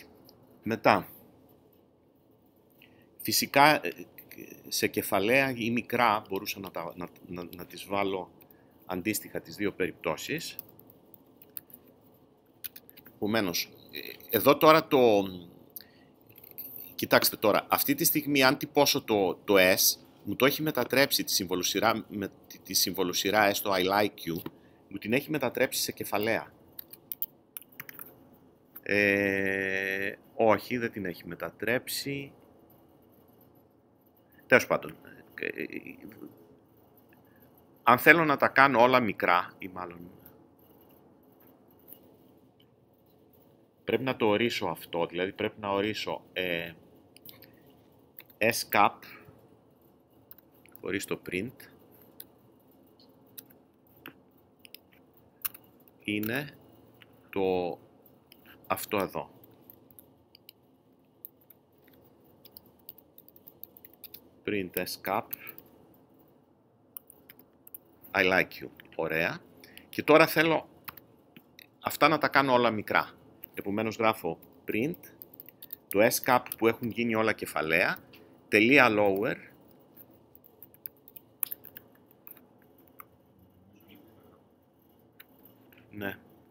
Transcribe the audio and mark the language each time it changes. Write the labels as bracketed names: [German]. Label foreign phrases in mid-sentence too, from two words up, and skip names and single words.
[Greek] Μετά, φυσικά σε κεφαλαία ή μικρά μπορούσα να τις βάλω αντίστοιχα τις δύο περιπτώσεις. Επομένως, εδώ τώρα κοιτάξτε τώρα, αυτή τη στιγμή αν τυπώσω το S, μου το έχει μετατρέψει τη συμβολοσυρά S, το [English] I like you, [Greek] μου την έχει μετατρέψει σε κεφαλαία. Όχι, δεν την έχει μετατρέψει. Τέλος πάντων, αν θέλω να τα κάνω όλα μικρά, ή μάλλον πρέπει να το ορίσω αυτό, δηλαδή πρέπει να ορίσω scap χωρίς το print είναι αυτό εδώ. [English] Print scap I like you. [Greek] Ωραία. Και τώρα θέλω αυτά να τα κάνω όλα μικρά. Επομένως γράφω print, το scap που έχουν γίνει όλα κεφαλαία, τελεία lower, ναι.